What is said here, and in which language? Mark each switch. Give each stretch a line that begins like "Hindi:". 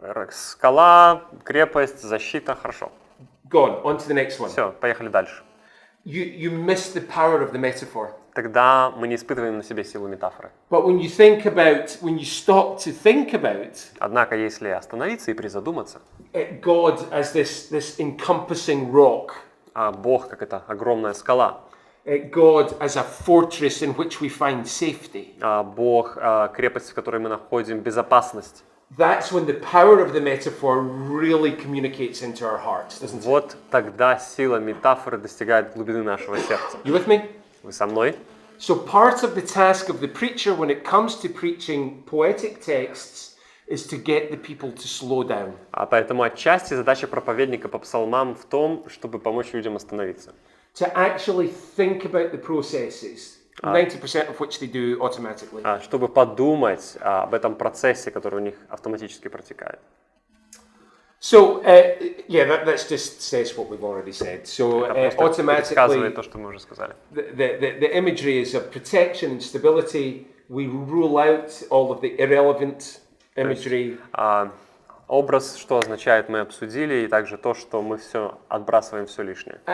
Russian: Скала, крепость, защита, хорошо.
English: Gone. On to the next one.
Russian: Все, поехали дальше.
English: You miss the power of the metaphor.
Russian: тогда мы не испытываем на себе силу метафоры.
English: But when you stop to think about
Russian: Однако, если остановиться и призадуматься,
English: God as this encompassing rock,
Russian: а Бог как это огромная скала,
English: God as a fortress in which we find safety,
Russian: а Бог крепость, в которой мы находим безопасность,
English: that's when the power of the metaphor really communicates into our hearts, doesn't it?
Russian: вот тогда сила метафоры достигает глубины нашего сердца.
English: You with me?
Russian: Вы со мной?
English: So part of the task of the preacher when it comes to preaching poetic texts is to get the people to slow down.
Russian: А поэтому отчасти задача проповедника по псалмам в том, чтобы помочь людям остановиться.
English: To actually think about the processes, 90% of which they do automatically.
Russian: Чтобы подумать об этом процессе, который у них автоматически протекает.
English: So, that just says what we've already said. So, automatically,
Russian: Рассказывает то, что мы уже сказали.
English: the imagery is of protection and stability. We rule out all of the irrelevant imagery.
Russian: Образ, что означает, мы обсудили, и также то, что мы все отбрасываем все лишнее.